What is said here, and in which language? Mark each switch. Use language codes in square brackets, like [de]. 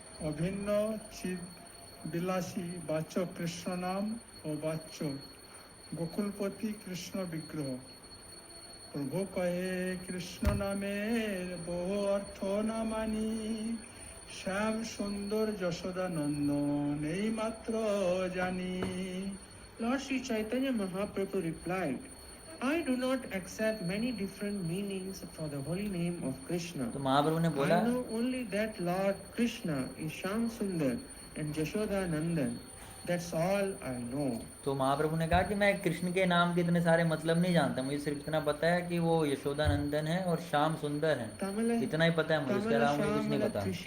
[bn] অভিন্ন চিদ বিলাসী বাচ্য কৃষ্ণ নাম ও বাচ্য গোকুলপতি কৃষ্ণ বিগ্রহ। প্রভু কহে কৃষ্ণ নামের বহু অর্থ না মানি শ্যাম সুন্দর যশোদা নন্দন এই মাত্র জানি। [en] Lord Sri Chaitanya Mahaprabhu replied, I do not accept many different meanings for the holy name of Krishna. [hi] तो महाप्रभु ने बोला, [en] I know only that Lord Krishna is Shyam Sundar and Jashoda Nandan. That's all I know. [hi] तो महाप्रभु ने कहा कि मैं कृष्ण के नाम के इतने सारे मतलब नहीं जानता, मुझे सिर्फ इतना पता है कि वो यशोदा नंदन है और श्याम सुंदर है, इतना ही पता है मुझे, इसके अलावा मुझे कुछ नहीं पता।